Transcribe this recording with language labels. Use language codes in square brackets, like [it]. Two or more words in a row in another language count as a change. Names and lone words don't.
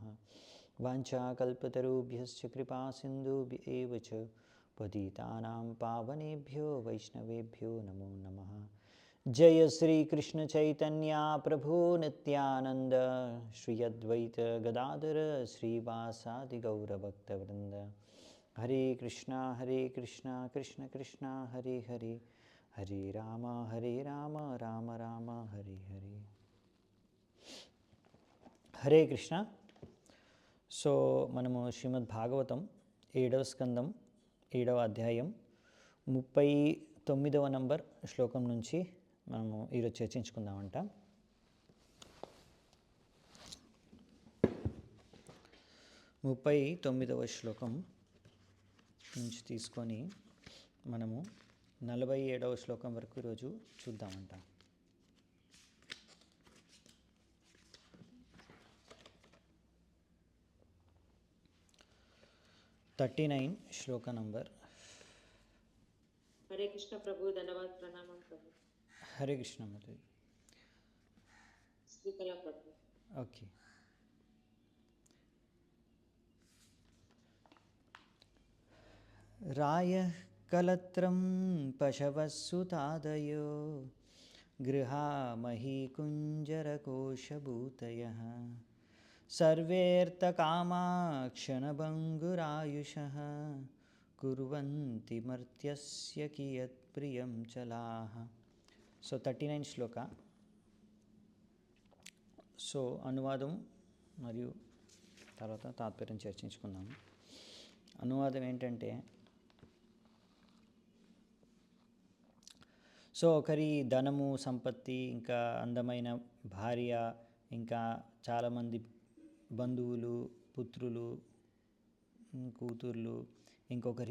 [sa] वाञ्छाकल्पतरुभ्यश्च कृपासिन्धुभ्य एव च पतितानां पावनेभ्यो वैष्णवेभ्यो नमो नमः। जय श्री कृष्ण चैतन्य प्रभु नित्यानंद श्री अद्वैत गदाधर श्रीवासादि गौरभक्तवृंद। हरे कृष्णा कृष्ण कृष्णा हरे हरे हरे राम राम राम हरे हरे। [te] హరే కృష్ణ. సో మనము శ్రీమద్ భాగవతం 7వ స్కందం 7వ అధ్యాయం 39వ నంబర్ శ్లోకం నుంచి మనము ఈరోజు చర్చించుకుందామంట. ముప్పై 39వ శ్లోకం నుంచి తీసుకొని మనము 47వ శ్లోకం వరకు ఈరోజు చూద్దామంట. శ్లోక నంబర్. [hi] हरे कृष्ण प्रभु, धन्यवाद, प्रणाम प्रभु. हरे कृष्ण माता जी. श्रीकला प्रभु. ओके. [sa] रायः कलत्रं पशवस्सुतादयो गृहामहीकुञ्जरकोशभूतयः सर्वेऽर्थकामाक्षणभङ्गुरायुषः कुर्वन्ति मर्त्यस्य कियत् प्रियं चलाः. [te] సో 39 శ్లోక. సో అనువాదం మరియు తర్వాత తాత్పర్యం చర్చించుకుందాము. అనువాదం ఏంటంటే, సో ఒకరి ధనము సంపత్తి, ఇంకా అందమైన భార్య, ఇంకా చాలామంది బంధువులు, పుత్రులు, కూతుర్లు, ఇంకొకరి